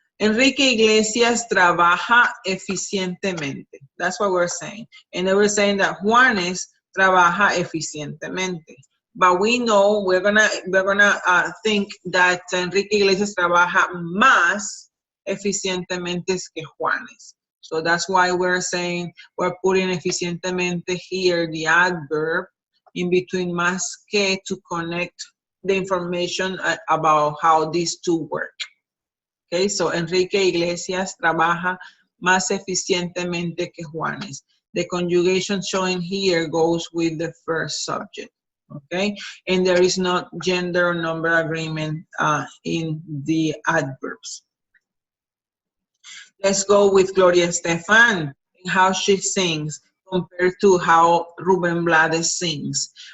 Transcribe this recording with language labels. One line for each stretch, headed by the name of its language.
Spanish: Enrique Iglesias trabaja eficientemente.
English: That's what we're saying. And they were saying that
Spanish: Juanes trabaja eficientemente.
English: But we know we're gonna think that
Spanish: Enrique Iglesias trabaja más eficientemente que Juanes.
English: So that's why we're saying we're putting eficientemente here, the adverb, in between más que to connect the information about how these two work. Okay, so
Spanish: Enrique Iglesias trabaja más eficientemente que Juanes.
English: The conjugation showing here goes with the first subject. Okay, and there is no gender or number agreement in the adverbs. Let's go with Gloria Estefan and how she sings compared to how Ruben Blades sings.